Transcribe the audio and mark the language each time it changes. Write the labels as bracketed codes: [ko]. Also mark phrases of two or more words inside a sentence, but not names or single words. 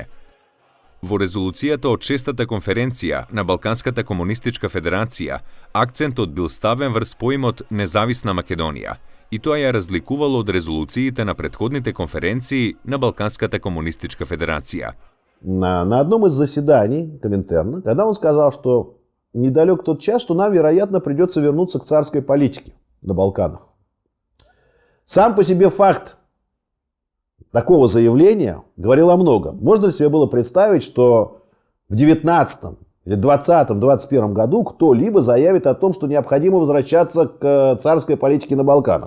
[mk] Во резолуцијата од 6-та конференција на Балканската комунистичка федерација, акцентот бил ставен врз поимот независна Македонија, и тоа ја разликувало од резолуциите на претходните конференции на Балканската комунистичка федерација. [ru] На одном из заседаний Коминтерна, когда он сказал, что недалек тот час, что нам, вероятно, придется вернуться к царской политике на Балканах. Сам по себе факт такого заявления говорил о многом. Можно ли себе было представить, что в 19 или 20-21 году кто-либо заявит о том, что необходимо возвращаться к царской политике на Балканах?